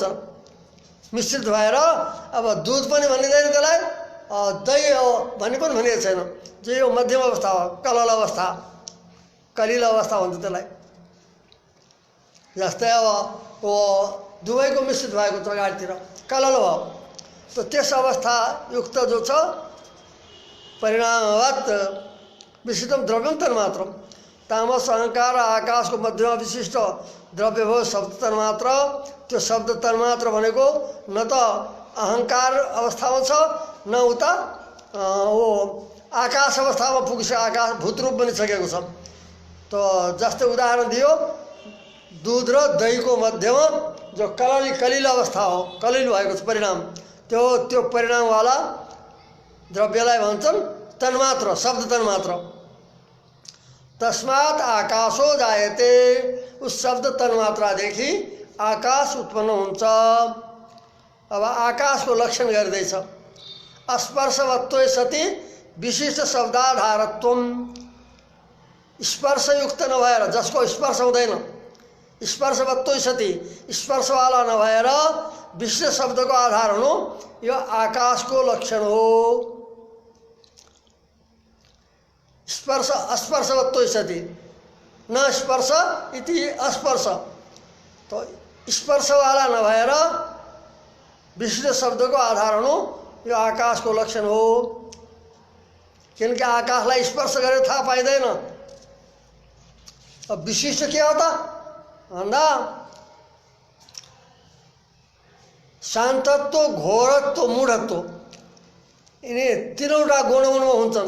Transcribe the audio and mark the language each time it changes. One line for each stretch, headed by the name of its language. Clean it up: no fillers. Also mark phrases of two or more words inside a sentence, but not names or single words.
Nepali: मिश्रित भएर अब दूध पनि भनिँदैन, त्यसलाई दही हो भन्ने पनि भनिएको छैन। जो यो मध्यम अवस्था हो, कलल अवस्था, कलिलो अवस्था भन्छ त्यसलाई। जस्तै अब वो दुवैको मिश्रित भएको छ अगाडितिर कलल भयो। त त्यस अवस्था युक्त जो छ
Sanskrit: परिणामवत् विशिष्टम द्रव्यम तन्मात्रम,
Nepali: तामस अहंकार आकाशको मध्यमा विशिष्ट द्रव्य भयो शब्द तन्मात्र। त्यो शब्द तन्मात्र भनेको न त अहंकार अवस्थामा छ न उता वो आकाश अवस्थामा पुगिसक्यो, आकाश भूतरूप बनिसकेको छ। त जस्तै उदाहरण दियो दूध र दहीको मध्यमा जो कलिल अवस्था हो, कलिल भएको छ परिणाम, त्यो परिणामवाला द्रव्यलाई भन्छन् तन्मात्र, शब्द तन्मात्र।
Sanskrit: तस्मात् आकाशो जायते,
Nepali: उस शब्द तन्मात्रादेखि आकाश उत्पन्न हुन्छ। अब आकाशको लक्षण गर्दैछ
Sanskrit: स्पर्शवत्व सति विशिष्ट शब्दाधारत्वम,
Nepali: स्पर्शयुक्त नभएर जसको स्पर्श हुँदैन,
Sanskrit: स्पर्शवत्व सति
Nepali: स्पर्शवाला नभएर विशिष्ट शब्दको आधार हुनु यो आकाशको लक्षण हो।
Sanskrit: स्पर्श अस्पर्शवत्व सति न स्पर्श इति अस्पर्श,
Nepali: तो स्पर्शवाला नभएर विशिष्ट शब्दको आधार हुनु यो आकाशको लक्षण हो। किनकि आकाशलाई स्पर्श गरेर थाहा पाइँदैन। अब विशिष्ट के हो त भन्दा शान्तत्व, घोरत्व, मूढत्व, यिनी तीनवटा गुणमा हुन्छन्।